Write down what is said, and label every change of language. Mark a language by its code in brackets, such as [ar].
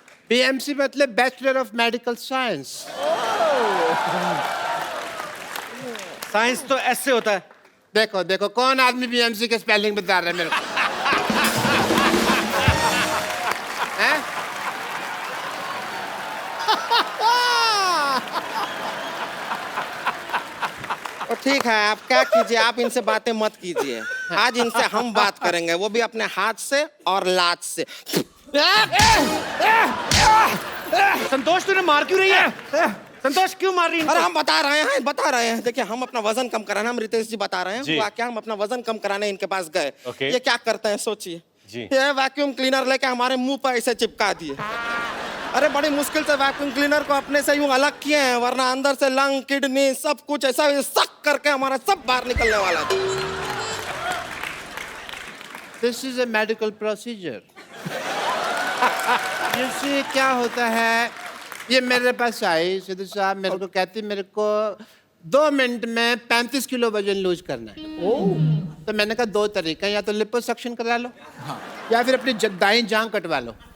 [hi] BMC मतलब Bachelor of Medical Science. Science तो ऐसे होता है। देखो देखो कौन आदमी BMC के स्पेलिंग बता रहा है मेरे को? हैं? तो ठीक है, आप क्या कीजिए, आप इनसे बातें मत कीजिए। आज इनसे हम बात करेंगे, वो भी अपने हाथ से और लात से। संतोष तूने मार क्यों रही है? संतोष क्यों मार रही है? अरे हम बता रहे हैं। देखिए हम अपना वजन कम कराना, हम रितेश जी बता रहे हैं। जी। हुआ क्या, हम अपना वजन कम कराने इनके पास गए। [en] Okay. [hi] ये क्या करते हैं सोचिए, जी। ये वैक्यूम क्लीनर लेके हमारे मुंह पर ऐसे चिपका दिए। अरे बड़ी मुश्किल से वैक्यूम क्लीनर को अपने से यूं अलग किए हैं, वरना अंदर से लंग, किडनी सब कुछ ऐसा सक करके हमारा सब बाहर निकलने वाला था। [en] This is a medical procedure. [hi] जैसे क्या होता है, ये मेरे पास आई सिद्धू साहब, मेरे को कहती मेरे को 2 मिनट में 35 किलो वजन लूज करना है। तो मैंने कहा 2 तरीका, या तो लिपोसक्शन करा लो या फिर अपनी दाईं जांग कटवा लो।